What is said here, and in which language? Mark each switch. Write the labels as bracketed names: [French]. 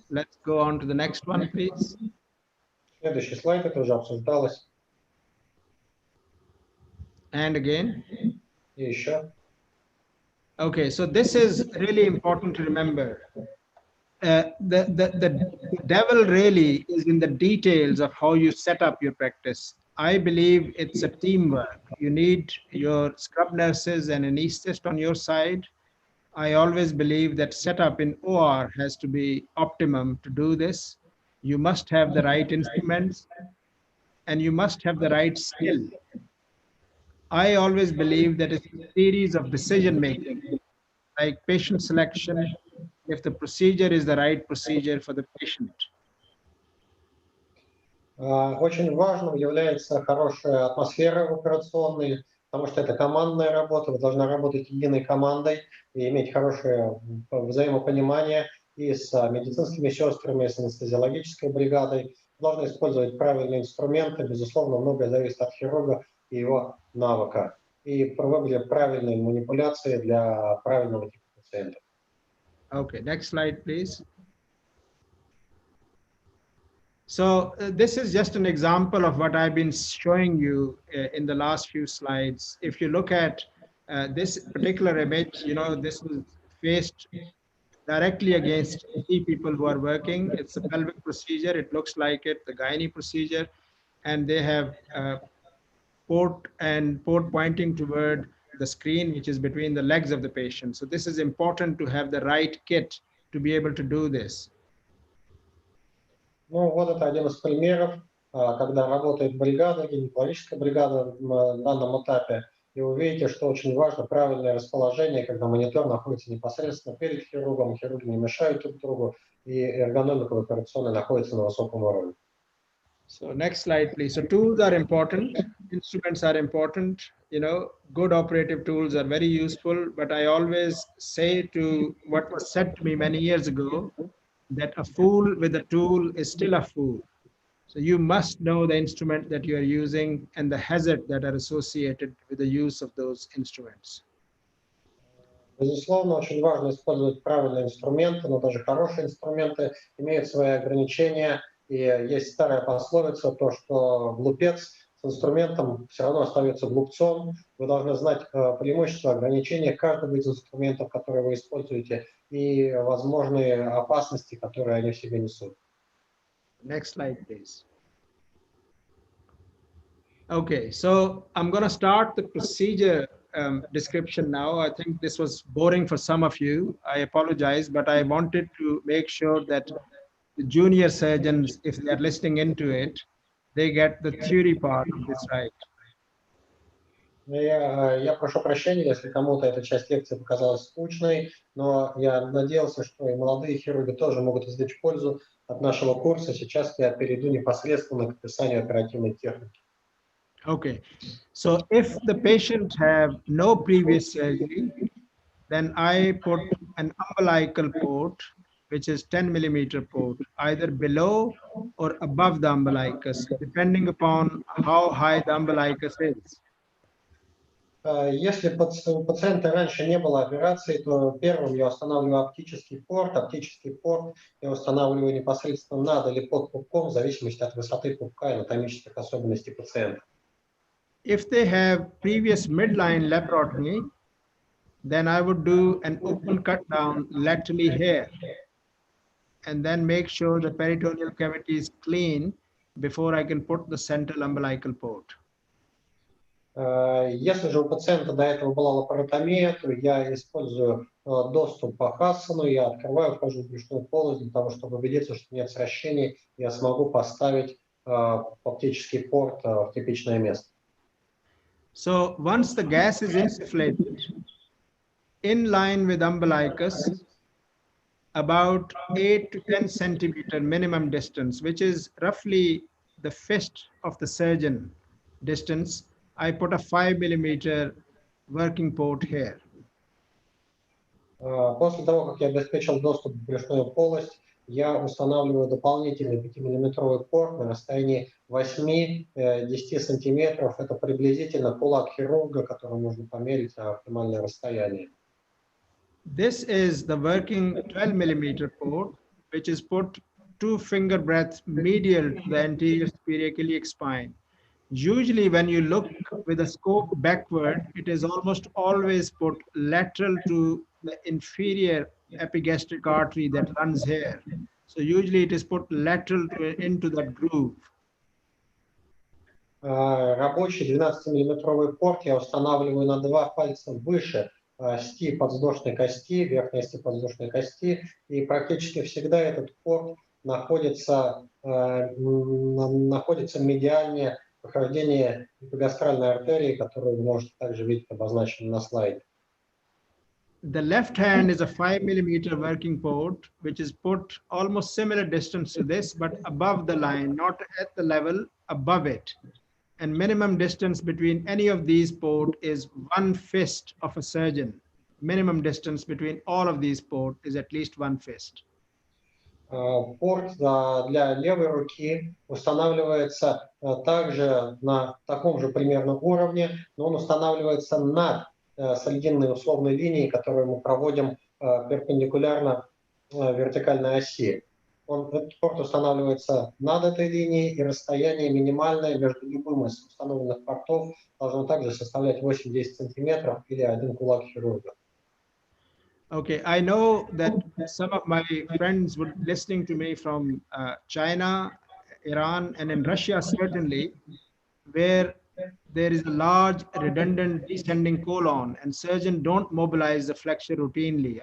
[English] Let's go on to the next one, please. [Russian] Следующий слайд, это уже обсуждалось. [English] And again. [Russian] И еще. [English] Okay, so this is really important to remember. The devil really is in the details of how you set up your practice. I believe it's a teamwork. You need your scrub nurses and anesthetist on your side. I always believe that setup in OR has to be optimum to do this. You must have the right instruments and you must have the right skill. I always believe that it's a series of decision making, like patient selection, if the procedure is the right procedure for the patient. [Russian] Очень важным является хорошая атмосфера в операционной, потому что это командная работа, вы должны работать единой командой и иметь хорошее взаимопонимание и с медицинскими сестрами, и с анестезиологической бригадой. Вы должны использовать правильные инструменты, безусловно, многое зависит от хирурга и его навыка. И проводить правильные манипуляции для правильного типа пациента. [English] Okay, next slide, please. So this is just an example of what I've been showing you in the last few slides. If you look at this particular image, you know, this was faced directly against 3 people who are working. It's a pelvic procedure. It looks like it, the gynae procedure, and they have port pointing toward the screen, which is between the legs of the patient. So this is important to have the right kit to be able to do this. [Russian] Ну, вот это один из примеров, когда работает бригада, гинекологическая бригада на данном этапе, и вы видите, что очень важно правильное расположение, когда монитор находится непосредственно перед хирургом, хирурги не мешают друг другу, и эргономика в операционной находится на высоком уровне. [English] So next slide, please. So tools are important, instruments are important, you know, good operative tools are very useful, but I always say to what was said to me many years ago, that a fool with a tool is still a fool. So you must know the instrument that you are using and the hazard that are associated with the use of those instruments. [Russian] Безусловно, очень важно использовать правильные инструменты, но даже хорошие инструменты имеют свои ограничения. И есть старая пословица, то, что глупец с инструментом все равно остается глупцом. Вы должны знать преимущества, ограничения каждого из инструментов, которые вы используете, и возможные опасности, которые они в себе несут. [English] Next slide, please. Okay, so I'm going to start the procedure description now. I think this was boring for some of you. I apologize, but I wanted to make sure that the junior surgeons, if they are listening into it, they get the theory part of this right. [Russian] Я прошу прощения, если кому-то эта часть лекции показалась скучной, но я надеялся, что и молодые хирурги тоже могут извлечь пользу от нашего курса. Сейчас я перейду непосредственно к описанию оперативной техники. [English] Okay, so if the patient have no previous surgery, then I put an umbilical port, which is 10 millimeter port, either below or above the umbilicus, depending upon how high the umbilicus is. [Russian] Если у пациента раньше не было операции, то первым я устанавливаю оптический порт. Оптический порт я устанавливаю непосредственно над или под пупком, в зависимости от высоты пупка и анатомических особенностей пациента. [English] If they have previous midline laparotomy, then I would do an open cut down laterally here, and then make sure the peritoneal cavity is clean before I can put the central umbilical port. [Russian] Если же у пациента до этого была лапаротомия, то я использую доступ по Хассану, я открываю, вхожу в брюшную полость для того, чтобы убедиться, что нет сращений, я смогу поставить оптический порт в типичное место. [English] So once the gas is insufflated, in line with umbilicus, about 8 to 10 centimeter minimum distance, which is roughly the fist of the surgeon distance, I put a 5 millimeter working port here. [Russian] После того, как я обеспечил доступ в брюшную полость, я устанавливаю дополнительный 5-миллиметровый порт на расстоянии 8-10 сантиметров. Это приблизительно кулак хирурга, который можно померить оптимальное расстояние. [English] This is the working 12 millimeter port, which is put 2 finger breadths medial to the anterior superior iliac spine. Usually when you look with a scope backward, it is almost always put lateral to the inferior epigastric artery that runs here. So usually it is put lateral into that groove. [Russian] Рабочий 12-миллиметровый порт я устанавливаю на 2 пальца выше ости подвздошной кости, верхней ости подвздошной кости, и практически всегда этот порт находится медиальнее прохождение эпигастральной артерии, которую вы можете также видеть обозначенной на слайде. [English] The left hand is a 5 millimeter working port, which is put almost similar distance to this, but above the line, not at the level, above it. And minimum distance between any of these ports is 1 fist of a surgeon. Minimum distance between all of these ports is at least 1 fist. [Russian] Порт для левой руки устанавливается также на таком же примерно уровне, но он устанавливается над срединной условной линией, которую мы проводим перпендикулярно вертикальной оси. Этот порт устанавливается над этой линией, и расстояние минимальное между любым из установленных портов должно также составлять 8-10 сантиметров или один кулак хирурга. [English] Okay, I know that some of my friends would listening to me from China, Iran, and in Russia certainly, where there is a large redundant descending colon and surgeons don't mobilize the flexure routinely.